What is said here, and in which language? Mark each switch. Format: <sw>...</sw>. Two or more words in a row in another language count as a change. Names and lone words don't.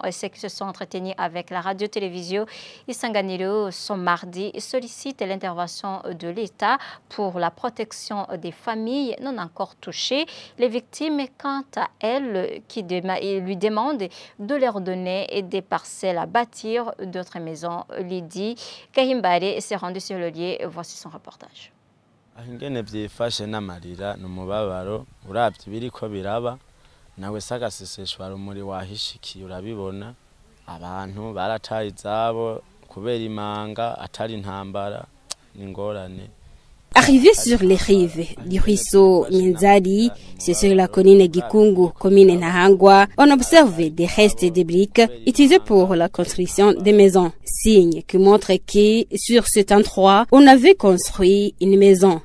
<fr>Ceux qui se sont entretenus avec la radio-télévision Isanganiro ce mardi sollicitent l'intervention de l'État pour la protection des familles non encore touchées. Les victimes, quant à elles, qui lui demandent de leur donner des parcelles à bâtir d'autres maisons. Lydie Kahimbare s'est rendue sur le lieu. Voici son reportage.</fr> <rn>Ingene byifashe n'amarira n'umubabaro uravye biriko biraba nawe sagaseseshwa rumuri wahishikiye urabibona abantu barataye izabo kubera imanga atari intambara n'ingorane.</rn> <fr>Arrivé sur les rives du ruisseau Minzari, c'est sur la colline Gikungu, commune Nahangwa, on observe des restes de briques utilisés pour la construction des maisons. Signe qui montre que sur cet endroit, on avait construit une maison.</fr>